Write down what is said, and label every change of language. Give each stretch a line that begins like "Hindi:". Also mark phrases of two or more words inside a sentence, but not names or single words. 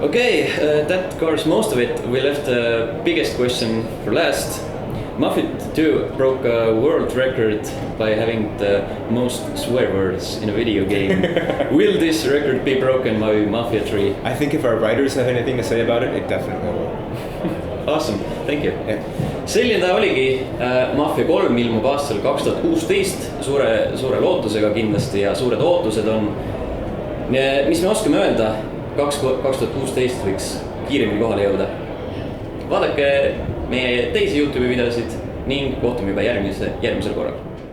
English: Okay, that covers most of it. We left the biggest question for last. MAFIA II broke a world record by having the most swear words in a video game. Will this record be broken by MAFIA 3? I think if our writers have anything to say about it, it definitely will. Awesome, thank you. Yeah.
Estonian: Selline ta oligi, MAFIA 3 ilmub aastal 2016 suure lootusega kindlasti ja suured ootused on. Mis me oskame öelda, 2016 võiks kiiremini kohale jõuda. Vaadake meie teisi YouTube'i videosid ning kohtume juba järgmisel korral.